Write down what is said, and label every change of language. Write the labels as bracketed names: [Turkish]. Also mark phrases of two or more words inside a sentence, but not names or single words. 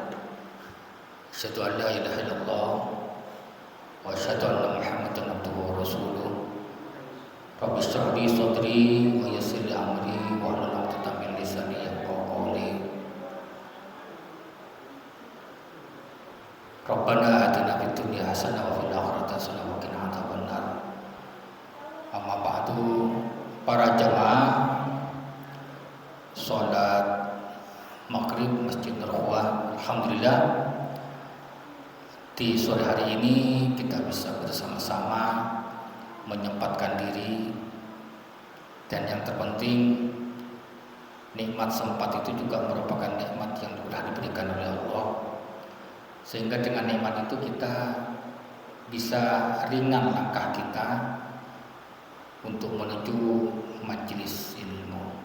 [Arabic] أشهد أن لا إله إلا الله وأشهد أن محمدا عبده ورسوله. رب اشرح لي صدري ويسر لي أمري واحلل عقدة من لساني يفقهوا قولي. ربنا آتنا في الدنيا حسنة وفي الآخرة حسنة وقنا عذاب النار. أما بعد, [Indonesian] para jamaah salat maghrib Masjid Nurhua, alhamdulillah di sore hari ini kita bisa bersama-sama menyempatkan diri, dan yang terpenting nikmat sempat itu juga merupakan nikmat yang telah diberikan oleh Allah, sehingga dengan nikmat itu kita bisa ringan langkah kita untuk menuju majelis ilmu.